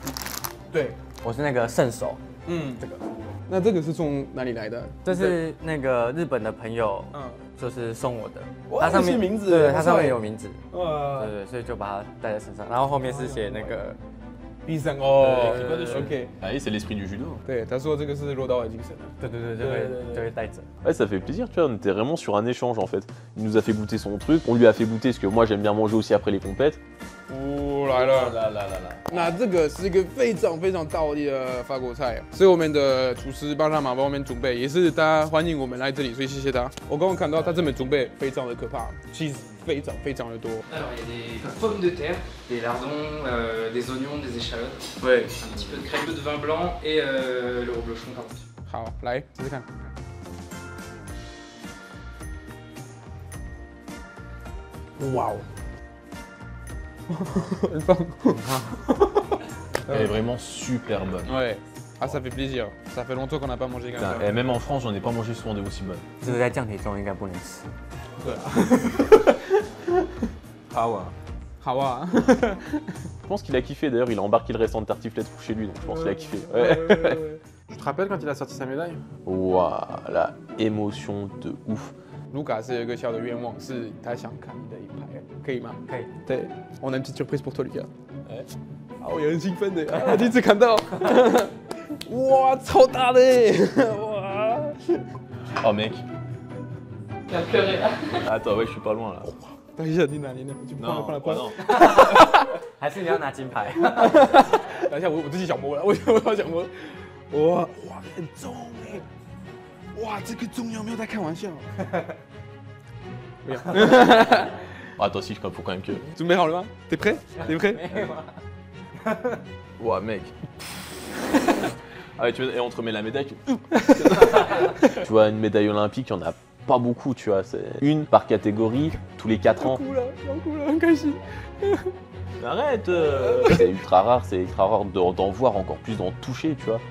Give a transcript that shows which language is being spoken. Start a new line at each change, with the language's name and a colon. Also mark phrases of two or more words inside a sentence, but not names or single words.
Chinese: 对，我是那个圣手，这个。那这个是从哪里来的？这是那个日本的朋友，就是送我的。哇，它上面名字，对，它上面有名字。对，所以就把它带在身上，然后后面是写那个。必胜哦 ，OK。
French: Ah oui, c'est l'esprit du judo.
Chinese: 对，他说这个是柔道的精神。对，就会带着。
French: Ouais, ça fait plaisir, tu vois, on était vraiment sur un échange en fait. Il nous a fait goûter son truc, on lui a fait goûter ce que moi j'aime bien manger aussi après les compètes.
Chinese: 来了，那这个是一个非常非常道地的法国菜，所以我们的厨师帮他忙帮我们准备，也是大家欢迎我们来这里，所以谢谢他。我刚刚看到他这边准备非常的可怕，其实非常非常的多。
French: Alors il y a des pommes de terre, des lardons, des oignons, des échalotes, Ouais. un petit peu de crème de vin blanc et le reblochon par-dessus.
Chinese: 好，来试试看。哇哦！很棒。
French: Elle est vraiment super bonne. Ouais. Ah, ça fait plaisir. Ça fait longtemps qu'on n'a pas mangé comme ça. Et même en France, j'en ai pas mangé souvent des aussi bonnes.
Chinese: 这个在降体重应该不能吃。对啊。好啊，好啊。
French: Je pense qu'il a kiffé, d'ailleurs il a embarqué le restant de tartiflette pour chez lui, donc je pense qu'il a kiffé. Ouais. Tu te rappelles quand il a sorti sa médaille? Waouh, la émotion de ouf.
Chinese: Lucas 是有一个小的愿望，是他想看你的银牌，可以吗？可以。对，我有
French: une petite surprise pour toi, Lucas。
Chinese: 哎，啊，我也很兴奋的，啊，第一次看到，哇，超大的耶，哇！
French: Oh mec. Il a pleuré là. Attends, ouais, je suis pas loin là.
Chinese: 等一下，你拿，就
French: Non,
Chinese: 放了。
French: non.
Chinese: 还是你要拿金牌？等一下，我自己想摸了，我要想摸。哇，很重哎！哇，这个重要，没有在开玩笑。不要。
French: Attends, si, faut quand même que.
Chinese: 准备好了吗？
French: T'es prêt? T'es prêt? Ouah, mec. Ah ouais, tu vois, et on te remet la médaille. Tu vois, une médaille olympique, il n'y en a pas beaucoup, tu vois. C'est une par catégorie, tous les 4 ans. Arrête C'est ultra rare d'en voir, encore plus d'en toucher, tu vois.